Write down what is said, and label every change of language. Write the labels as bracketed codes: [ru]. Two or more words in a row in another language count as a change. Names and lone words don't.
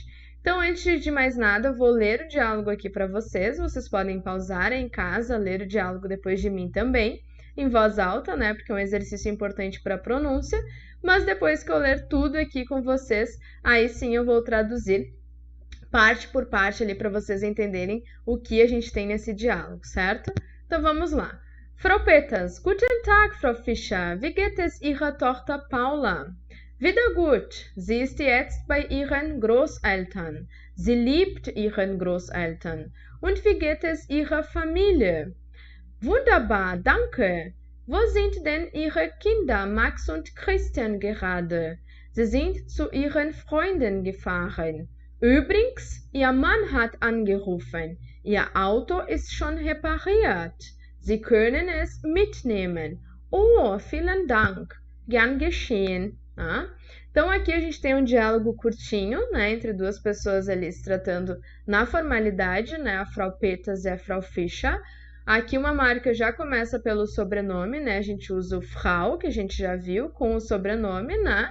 [pt] Então, antes de mais nada, eu vou ler o diálogo aqui para vocês podem pausar em casa, ler o diálogo depois de mim também, em voz alta, né, porque é um exercício importante para a pronúncia, mas depois que eu ler tudo aqui com vocês, aí sim eu vou traduzir parte por parte ali para vocês entenderem o que a gente tem nesse diálogo, certo? Então vamos lá. [de] Frau Peters, guten Tag, Frau Fischer. Wie geht es Ihrer Tochter Paula? Wieder gut. Sie ist jetzt bei ihren Großeltern. Sie liebt ihren Großeltern. Und wie geht es ihrer Familie? Wunderbar, danke. Wo sind denn Ihre Kinder, Max und Christian, gerade? Sie sind zu ihren Freunden gefahren. Übrigens, Ihr Mann hat angerufen. Ihr Auto ist schon repariert. Sie können es mitnehmen. Oh, vielen Dank. Gern geschehen. Ah? [pt] Então, aqui a gente tem um diálogo curtinho, né, entre duas pessoas ali se tratando na formalidade, né, a Frau Peters e a Frau Fischer. Aqui uma marca já começa pelo sobrenome, né? A gente usa o Frau, que a gente já viu, com o sobrenome, né?